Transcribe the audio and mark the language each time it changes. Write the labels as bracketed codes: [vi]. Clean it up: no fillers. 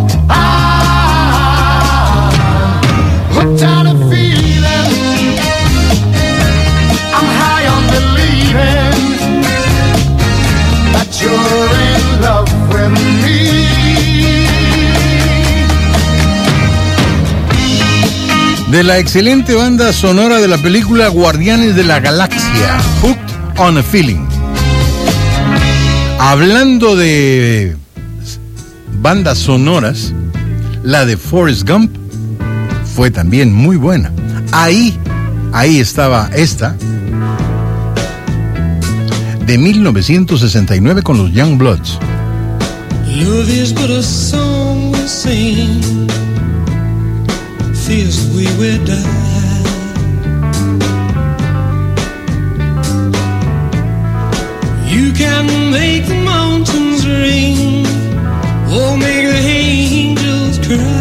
[en] I'm hooked on a feeling. I'm high on believing that you're in love with me. [es] De la excelente banda sonora de la película Guardianes de la Galaxia, Hooked on a Feeling. Hablando de bandas sonoras, la de Forrest Gump fue también muy buena. Ahí estaba esta, de 1969, con los Young Bloods. [en] Love is but a song we sing, fears we will die. You can make the mountains ring or make the angels cry.